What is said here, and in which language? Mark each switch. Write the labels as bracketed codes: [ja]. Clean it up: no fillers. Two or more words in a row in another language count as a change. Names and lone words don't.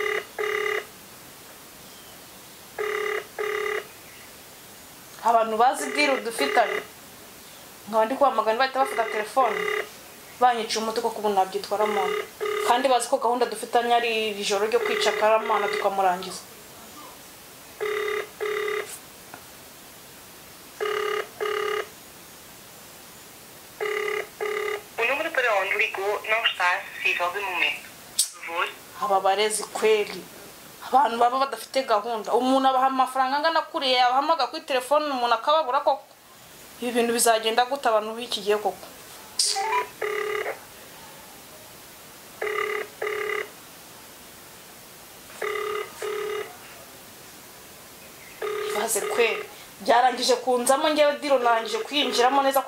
[rw] abantu bazi bwira dufitanye nkaba ndi kuhamagana bahita bafata telefone banyica umuti ko ubu nabyitwaramo kandi bazi ko gahunda dufitanye ari ijoro ryo kwica Karamana tukamurangiza [pt] não está acessível de momento. Por favor. [rw] Aba barezi kweli abantu baba badafite gahunda umuntu abaha amafaranga angana kuriye abahamaga kuri telefone umuntu akababura koko ibi bintu bizagenda gute abantu bikigiye koko baze kweli byarangije kunzamo ngewe diro narangije kwinjiramo neza